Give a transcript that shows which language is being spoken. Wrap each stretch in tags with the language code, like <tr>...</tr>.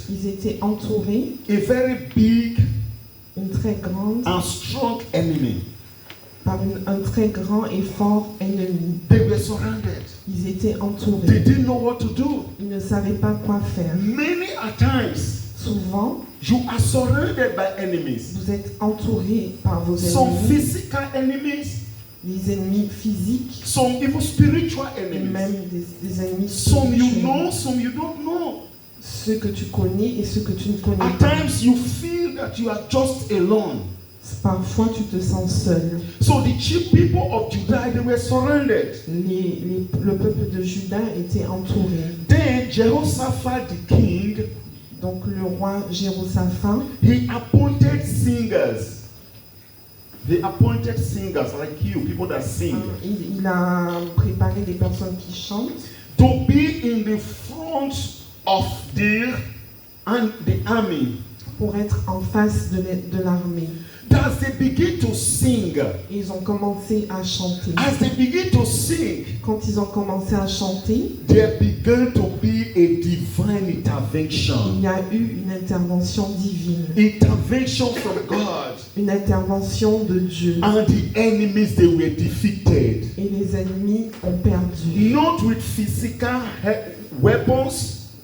<fr>ils étaient entourés,</fr> <en>A very big</en> <fr>une très grande,</fr> <en>and strong enemy.</en> <fr>par un très grand et fort ennemi.</fr> <en>They were surrounded.</en> <fr>Ils étaient</fr> <en>They</en> <fr>entourés.</fr> <en>didn't know what to do.</en> <fr>Ils ne savaient pas quoi faire.</fr> <en>Many a times,</en> <fr>Souvent,</fr> <en>you are surrounded by enemies.</en> <fr>vous êtes entouré par vos</fr> <en>Some</en> <fr>ennemis,</fr> <en>physical enemies,</en> <fr>les ennemis physiques</fr> <en>some even spiritual</en> <fr>et</fr> <en>enemies.</en> <fr>même des ennemis</fr> <en>Some you</en> <fr>spirituels.</fr> <en>know, some you don't know.</en> <fr>Ceux que tu connais et ceux que tu ne connais</fr> <en>At</en> <fr>pas.</fr> <en>times you feel that you are just alone.</en> <fr>Parfois, tu te sens seul.</fr> <en>So the chief people of Judah, they were surrounded.</en> <fr>Le peuple de Juda était entouré.</fr> <en>Then Jehoshaphat the king,</en> <fr>Donc le roi Jéhoshaphat,</fr> <en>he appointed singers. They appointed singers like you, people that sing,</en> <fr>il a préparé des personnes qui chantent</fr> <en>to be in the front of the army.</en> <fr>pour être en face de l'armée.</fr> <en>As they begin to sing,</en> <fr>Et ils ont commencé à chanter.</fr> <en>as they begin to sing,</en> <fr>Quand ils ont commencé à chanter,</fr> <en>there began to be a divine intervention.</en> <fr>y a eu une intervention divine,</fr> <en>Intervention from God.</en> <fr>une intervention de Dieu.</fr> <en>And the enemies, they were defeated.</en> <fr>Et les ennemis ont perdu.</fr> <en>Not with physical weapons,</en>